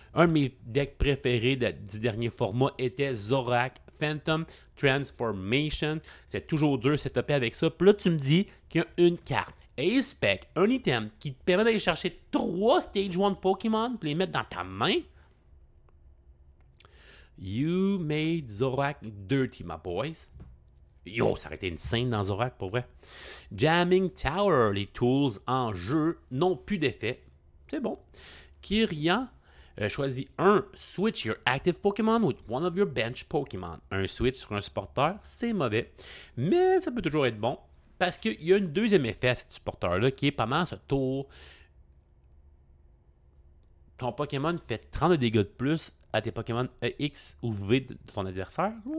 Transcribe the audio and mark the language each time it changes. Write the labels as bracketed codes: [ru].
[fr] Un de mes decks préférés du dernier format était Zorak Phantom Transformation. C'est toujours dur de setuper avec ça. Puis là, tu me dis qu'il y a une carte Aspect, un item qui te permet d'aller chercher 3 Stage 1 Pokémon et les mettre dans ta main. [en] You made Zorak dirty, my boys. [fr] Yo, ça aurait été une scène dans Zorak, pour vrai. Jamming Tower, les tools en jeu n'ont plus d'effet. C'est bon. Kyrian choisit un. [en] Switch your active Pokémon with one of your bench Pokémon. [fr] Un switch sur un supporter, c'est mauvais. Mais ça peut toujours être bon. Parce qu'il y a une deuxième effet à ce supporter-là qui est pendant ce tour. Ton Pokémon fait 30 de dégâts de plus à tes Pokémon X ou V de ton adversaire.